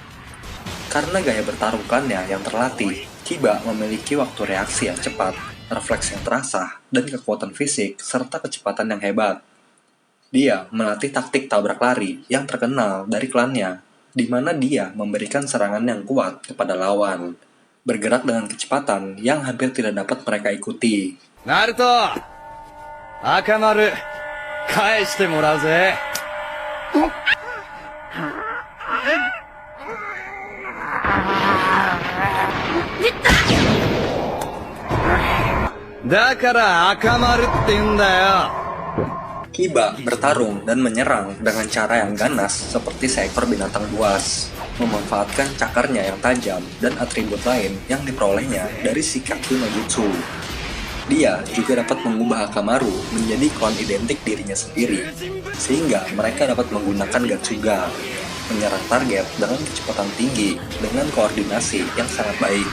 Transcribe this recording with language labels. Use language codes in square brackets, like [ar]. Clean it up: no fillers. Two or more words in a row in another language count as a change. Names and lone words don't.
[id] Karena gaya bertarung klannya yang terlatih, Kiba memiliki waktu reaksi yang cepat, refleks yang terasa, dan kekuatan fisik serta kecepatan yang hebat. Dia melatih taktik tabrak lari yang terkenal dari klannya, di mana dia memberikan serangan yang kuat kepada lawan, bergerak dengan kecepatan yang hampir tidak dapat mereka ikuti. [ja] Naruto! Akamaru! 返してもらうぜ! Dakara Akamaruって言うんだよ. [id] Kiba bertarung dan menyerang dengan cara yang ganas seperti seekor binatang buas, memanfaatkan cakarnya yang tajam dan atribut lain yang diperolehnya dari Shikaku no Jutsu. Dia juga dapat mengubah Akamaru menjadi klon identik dirinya sendiri, sehingga mereka dapat menggunakan Gatsuga, menyerang target dengan kecepatan tinggi dengan koordinasi yang sangat baik.